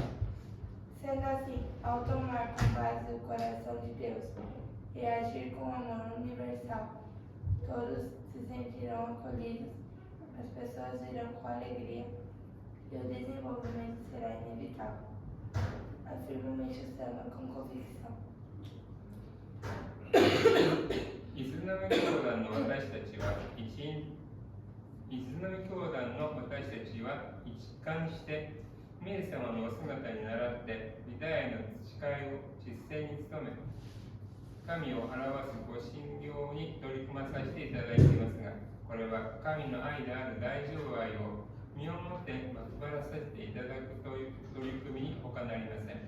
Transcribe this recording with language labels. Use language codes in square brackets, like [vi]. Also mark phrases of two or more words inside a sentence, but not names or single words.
[pt] Sendo assim, ao tomar com base o coração de Deus e agir com amor universal, todos se sentirão acolhidos, as pessoas virão com alegria e o desenvolvimento será inevitável. Afirma Meixo Sama com convicção. [ja] イスラム教団の私たちは一貫してメイ様のお姿に倣って偉大な誓いを実践に努め神を表すご信行に取り組まさせていただいていますがこれは神の愛である大乗愛を身をもって配らさせていただくという取り組みに他なりません。